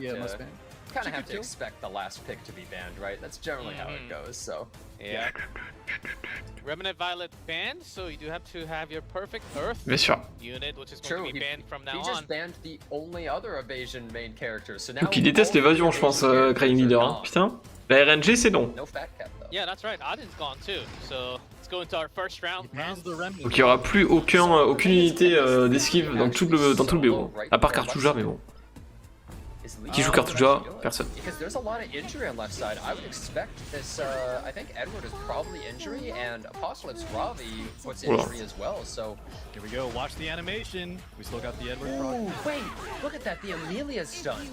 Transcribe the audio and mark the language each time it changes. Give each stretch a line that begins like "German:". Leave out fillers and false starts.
English: be a to. Mustang. kind of have to expect the last pick to be banned, right? That's generally how it goes, so. Yeah. Remnant Violet banned, so you do have to have your perfect Earth
French: Bien sûr.
English: unit, which is going to be banned from now on. He just banned the only other evasion main character, so now.
French: Donc il déteste l'évasion, je pense, Crying Leader. Hein. Putain. La RNG, c'est non.
English: No fat cap, though. Yeah, that's right. Odin's gone too, so let's go into our first round.
French: Donc il n'y aura plus aucune unité d'esquive dans tout le BO. À part Cartouja, mais bon. Qui joue Cartouja? Personne.
English: Because there's a lot of injury on left side. I would expect this. I think Edward is probably injury, and Apocalypse Ravi puts injury as well. So here we go. Watch the animation. We still got the Edward. Ooh, wait, look at that. The Amelia's stun.